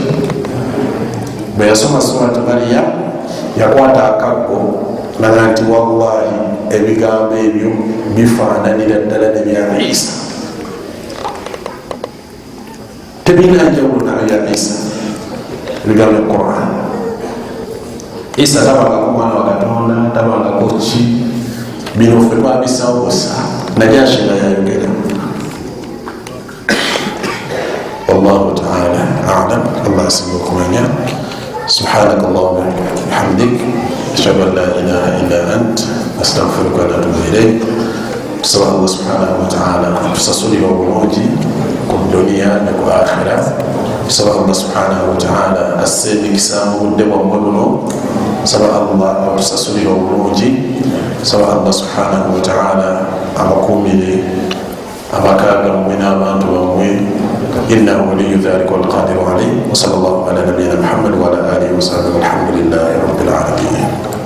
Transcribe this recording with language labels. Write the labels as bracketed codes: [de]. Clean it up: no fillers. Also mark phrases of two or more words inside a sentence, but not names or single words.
[lg] Bwe yasoma surati Maryam yakwata akaggo naga nti wallahi ebigambo ebyo bifaananira ddala nebya Isa, tebina njawulo nabya Isa. Ebigambo Quran, Isa tabangako mwana wa Katonda, tabangako ki, bino ffe twabisawo busa, Najashi nga yayogera. [ar] والله تعالى أعلم. [lg] Allah asinga okumanya. [ar] سبحانك اللهم وبحمدك أشهد أن لا إله إلا أنت أستغفرك وأتوب إليك. [lg] Tusaba Allah [ar] سبحانه وتعالى [lg] atusasulire obulungi ku dunia ne ku akhira. Tusaba Allah [ar] سبحانه وتعالى [lg] asse emikisa mu budde bwammwe buno. Tusaba Allah atusasulire obulungi. Tusaba Allah [ar] سبحانه وتعالى [lg] abakuumire amaka gammwe n'abantu bammwe. [ar] إنه ولي ذلك والقادر عليه وصلى الله على نبينا محمد وعلى آله وصحبه والحمد لله رب العالمين.